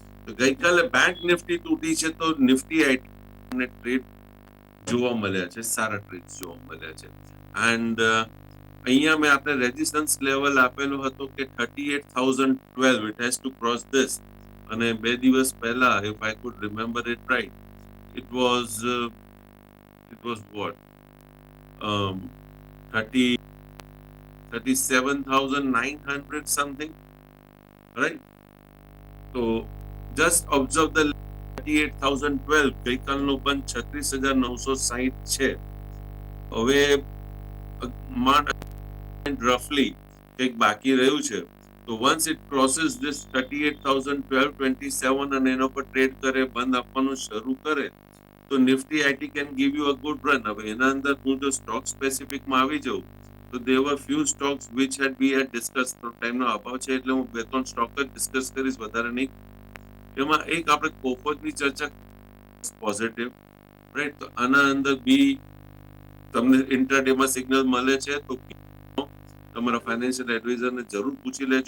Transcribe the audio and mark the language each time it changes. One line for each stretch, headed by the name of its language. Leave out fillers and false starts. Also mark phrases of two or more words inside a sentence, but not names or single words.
Gujarati: તો ગઈકાલે બેંક નિફ્ટી તૂટી છે તો નિફ્ટી આઈટી ટ્રેડ જોવા મળ્યા છે, સારા ટ્રેડ જોવા મળ્યા છે. એન્ડ અહીંયા મેં આપણે
English: resistance level
Gujarati: આપેલો હતો કે 38,012
English: it has to cross this.
Gujarati: અને 2 દિવસ પહેલા
English: if I could remember it right, it was what 37,900 something, right? So just observe the 38,012.
Gujarati: ગઈકાલનો બંધ 36,960 છે. હવે રફલી કંઈક બાકી રહ્યું છે. તો
English: once it crosses this
Gujarati: 38,012.27 અને એના પર ટ્રેડ કરે, બંધ આપવાનું શરૂ કરે તો નિફ્ટી આઈટી
English: can give you a good run.
Gujarati: હવે એના અંદર હું જો
English: stock specificમાં
Gujarati: આવી જાઉં તો
English: there were few stocks which we had discussed.
Gujarati: તો ટાઈમનો અભાવ છે એટલે હું 2-3 સ્ટોક જ ડિસ્કસ કરીશ, વધારે નહીં. એમાં એક આપણે કોફોજની ચર્ચા પોઝિટિવ, રાઈટ? તો આના અંદર બી તમને ઇન્ટ્રાડેમાં સિગ્નલ મળે છે તો તમારા
English: financial adviserને
Gujarati: જરૂર પૂછી લેજો.